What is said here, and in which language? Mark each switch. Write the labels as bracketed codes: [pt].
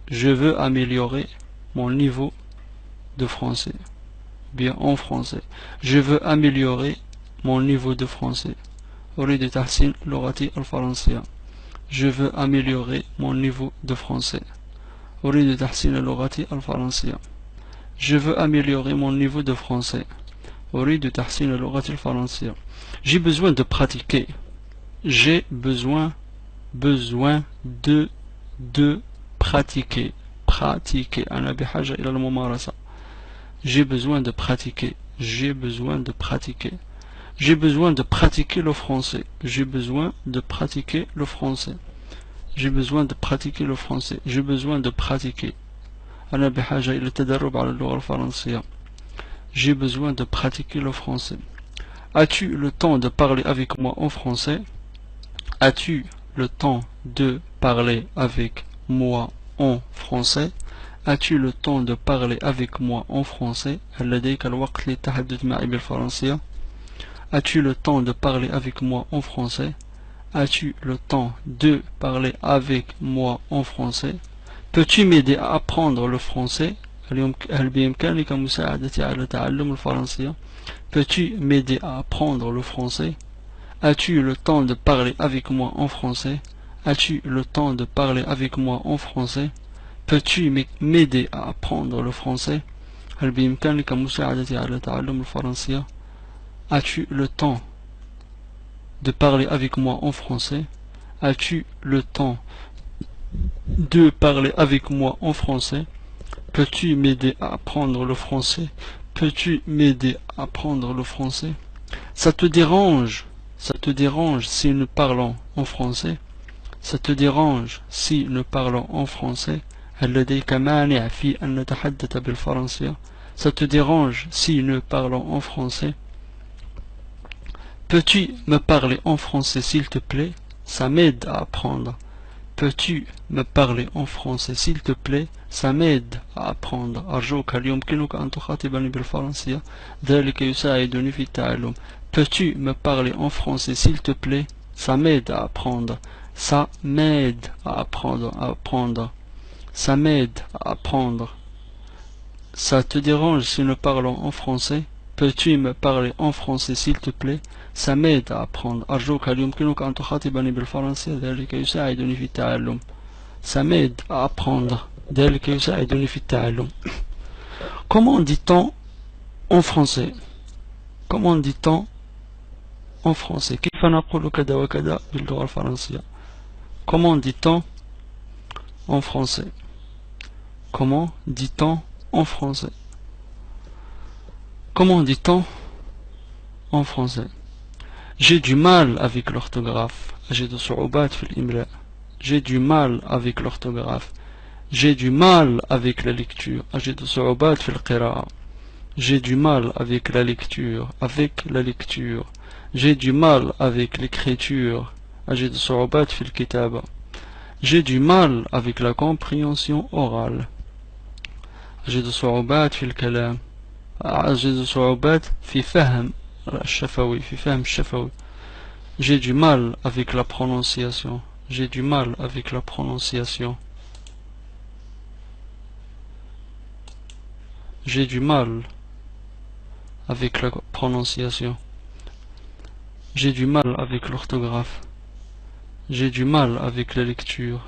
[fr] Je veux améliorer mon niveau de français. Bien en français. Je veux améliorer mon niveau de français. [ar] أريد تحسين لغتي الفرنسية. [fr] Je veux améliorer mon niveau de français. [ar] أريد تحسين لغتي الفرنسية. [fr] Je veux améliorer mon niveau de français. [ar] أريد تحسين لغتي الفرنسية. [fr] J'ai besoin de pratiquer. J'ai besoin de pratiquer. [ar] Pratiquer. أنا بحاجة إلى الممارسة. [fr] J'ai besoin de pratiquer. J'ai besoin de pratiquer. J'ai besoin de pratiquer le français. J'ai besoin de pratiquer le français. J'ai besoin de pratiquer le français. J'ai besoin de pratiquer. [ar] أنا بحاجة إلى التدرب على اللغة الفرنسية. [fr] J'ai besoin de pratiquer le français. As-tu le temps de parler avec moi en français? As-tu le temps de parler avec moi en français? As-tu le temps de parler avec moi en français? [ar] هل لديك الوقت للتحدث معي بالفرنسية? [fr] As-tu le temps de parler avec moi en français? As-tu le temps de parler avec moi en français? Peux-tu m'aider à apprendre le français? [ar] هل بإمكانك مساعدتي على تعلم الفرنسية? [fr] Peux-tu m'aider à apprendre le français? As-tu le temps de parler avec moi en français? As-tu le temps de parler avec moi en français? Peux-tu m'aider à apprendre le français? [ar] هل بإمكانك مساعدتي على تعلم الفرنسية? [fr] As-tu le temps de parler avec moi en français? As-tu le temps de parler avec moi en français? Peux-tu m'aider à apprendre le français? Peux-tu m'aider à apprendre le français? Ça te dérange? Ça te dérange si nous parlons en français? Ça te dérange si nous parlons en français? [ar] هل لديك مانع في أن نتحدث بالفرنسية? [fr] Ça te dérange si nous parlons en français? Peux-tu me parler en français s'il te plaît? Ça m'aide à apprendre. Peux-tu me parler en français s'il te plaît? Ça m'aide à apprendre. [ar] أرجوك هل يمكنك أن تخاطبني بالفرنسية؟ ذلك يساعدني في التعلم. [fr] Peux-tu me parler en français s'il te plaît? Ça m'aide à apprendre. Ça m'aide à apprendre. Ça m'aide à apprendre. Ça te dérange si nous parlons en français? Peux-tu me parler en français s'il te plaît? Ça m'aide à apprendre. [ar] أرجوك هل يمكنك أن تخاطبني بالفرنسية؟ ذلك يساعدني في التعلم. [fr] Ça m'aide à apprendre. [ar] ذلك يساعدني في التعلم. [fr] Comment dit-on en français? Comment dit-on en français. [ar] كيف نقول كذا وكذا باللغة الفرنسية. [fr] Comment dit-on en français? Comment dit-on en français? Comment dit-on en français? J'ai du mal avec l'orthographe. [ar] أجد صعوبات في الإملاء. [fr] J'ai du mal avec l'orthographe. J'ai du mal avec la lecture. [ar] أجد صعوبات في القراءة. [fr] J'ai du mal avec la lecture. Avec la lecture. J'ai du mal avec l'écriture. [ar] أجد صعوبات في الكتابة. [fr] J'ai du mal avec la compréhension orale. [ar] أجد صعوبات في الكلام. أجد صعوبات في فهم الشفوي. في فهم الشفوي. [fr] J'ai du mal avec la prononciation. J'ai du mal avec la prononciation. J'ai du mal avec la prononciation. J'ai du mal avec l'orthographe. J'ai du mal avec la lecture.